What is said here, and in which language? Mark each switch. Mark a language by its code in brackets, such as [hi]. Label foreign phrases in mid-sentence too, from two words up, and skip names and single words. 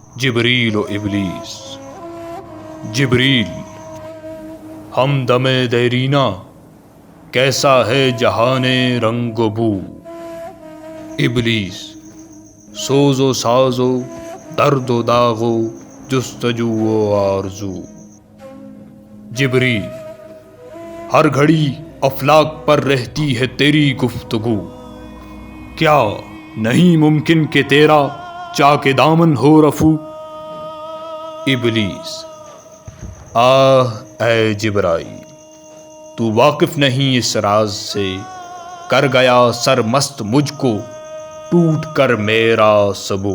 [ur] جبریل و ابلیس۔ جبریل: ہم دم دیرینہ کیسا ہے جہان رنگ و بو۔ ابلیس: سوز و ساز و درد و داغ و جستجو و آرزو۔ جبریل: ہر گھڑی افلاک پر رہتی ہے تیری گفتگو، کیا نہیں ممکن کہ تیرا چاک دامن ہو رفو۔ ابلیس: آہ اے جبرائیل، تو واقف نہیں اس راز سے، کر گیا سرمست مجھ کو ٹوٹ کر میرا سبو۔